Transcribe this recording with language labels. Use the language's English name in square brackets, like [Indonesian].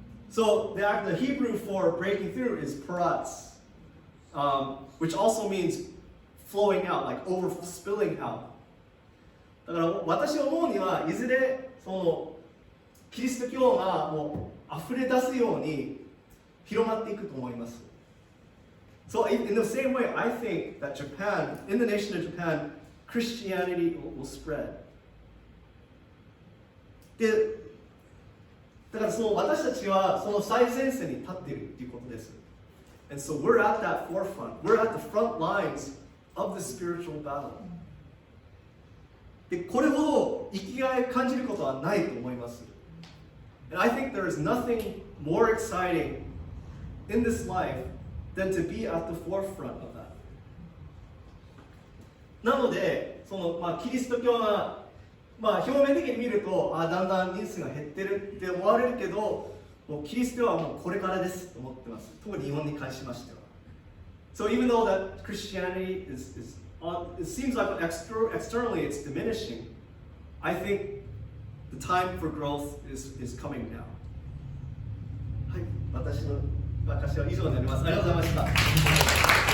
[English] So the Hebrew for breaking through is paratz, which also means flowing out, like spilling out. [Japanese] だから私が思うにはいずれそのキリスト教がもう溢れ出すように広まっていくと思います。 [English] So in the same way, I think that Japan, in the nation of Japan, Christianity will spread. [Japanese] で、だからその私たちはその最前線に立っているということです。 [English] And so we're at that forefront. We're at the front lines of the spiritual battle. [Japanese] で、これほど生きがい感じることはないと思います。 [English] And I think there is nothing more exciting in this life than to be at the forefront of that. [Japanese] なので、キリスト教は、表面的に見ると、だんだん人数が減ってるって思われるけど、もうキリスト教はもうこれからですと思ってます。特に日本に関しましては。 [English] So even though that Christianity it seems like externally it's diminishing, I think the time for growth is coming now. [Japanese] はい、私の証は以上になります。ありがとうございました。